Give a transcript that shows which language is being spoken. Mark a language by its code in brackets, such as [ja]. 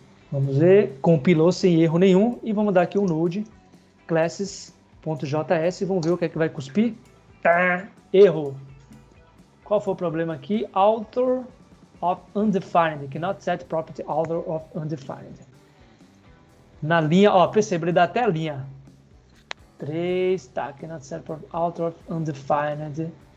[pt] Vamos ver, compilou sem erro nenhum e vamos dar aqui um node, classes.js, e vamos ver o que é que vai cuspir. Erro. Qual foi o problema aqui? [en] Author of undefined, cannot set property author of undefined. [pt] Na linha, ó, perceba, ele dá até a linha. 3, tá, [en] cannot set property author of undefined.